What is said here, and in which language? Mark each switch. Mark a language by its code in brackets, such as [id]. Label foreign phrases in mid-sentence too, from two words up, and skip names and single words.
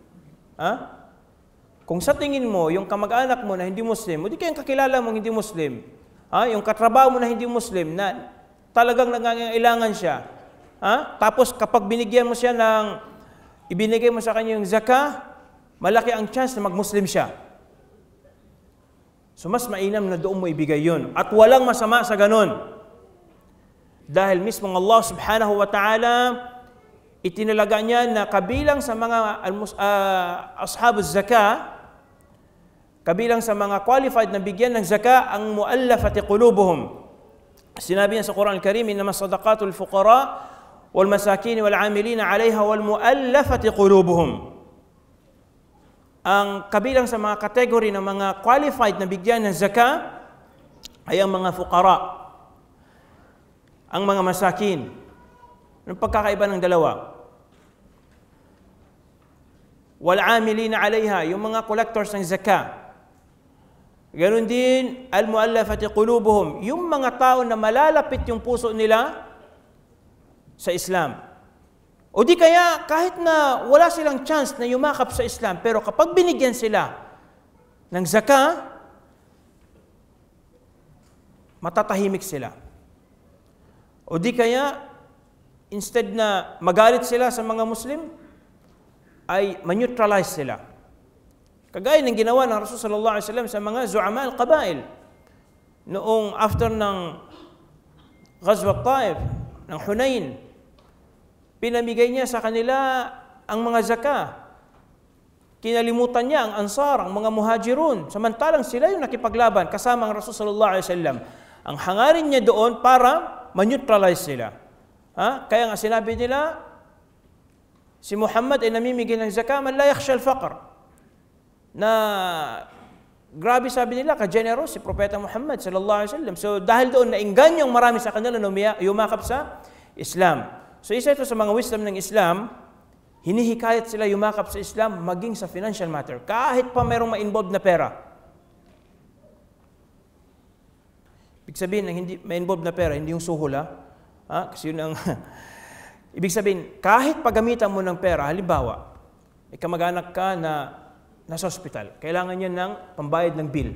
[tl] Kung sa tingin mo, yung kamag-anak mo na hindi Muslim, o di kayang kakilala mong hindi Muslim, yung katrabaho mo na hindi Muslim, na talagang nangangailangan siya, tapos kapag binigyan mo siya ibinigay mo sa kanya yung zaka, malaki ang chance na mag-Muslim siya. So mas mainam na doon mo ibigay yun. At walang masama sa ganun. Dahil mismong [ar] الله سبحانه وتعالى, [tl] itinalaga niya na kabilang sa mga [ar] أصحاب الزكاة, [tl] kabilang sa mga qualified na bigyan ng zaka, ang [ar] المؤلفة قلوبهم. [tl] Sinabi niya sa [ar] Quran Al-Karim, إنما الصدقات للفقراء والمساكين والعاملين عليها والمؤلفة قلوبهم. [tl] Ang kabilang sa mga kategory ng mga qualified na bigyan ng zaka ay ang mga fuqara, ang mga masakin. Anong pagkakaiba ng dalawa? [ar] والعاملين عليها, [tl] yung mga collectors ng zaka. Ganon din, [ar] المؤلفة قلوبهم, [tl] yung mga tao na malalapit yung puso nila sa Islam. O di kaya, kahit na wala silang chance na yumakap sa Islam, pero kapag binigyan sila ng zaka, matatahimik sila. O di kaya, instead na magalit sila sa mga Muslim, ay maneutralize sila. Kagaya ng ginawa ng Rasul [ar] صلى الله عليه وسلم [tl] sa mga [ar] زعماء القبائل. [tl] Noong after ng Ghazwa Taif, ng Hunain, pinamigay niya sa kanila ang mga zaka. kinalimutan niya ang Ansar, ang mga Muhajirun, samantalang sila yung nakipaglaban kasama ang Rasul [ar] صلى الله عليه وسلم. [tl] Ang hangarin niya doon para ma-neutralize sila. Kaya nga sinabi nila, si Muhammad ay namimigay ng zakah [ar] من لا يخشى الفقر. [tl] Na grabe sabi nila, ka-generous si Propeta Muhammad [ar] صلى الله عليه وسلم. [tl] So dahil doon naingganyong marami sa kanila na yumakap sa Islam. So isa ito sa mga wisdom ng Islam, hinihikayat sila yumakap sa Islam maging sa [en] financial matter. [tl] Kahit pa mayroong ma-involved na pera. Ibig sabihin ng hindi ma-involved na pera, hindi yung suhol kasi yun ang ibig sabihin, kahit paggamitan mo ng pera, halimbawa, may kamag-anak ka na nasa hospital, kailangan niya ng pambayad ng bill.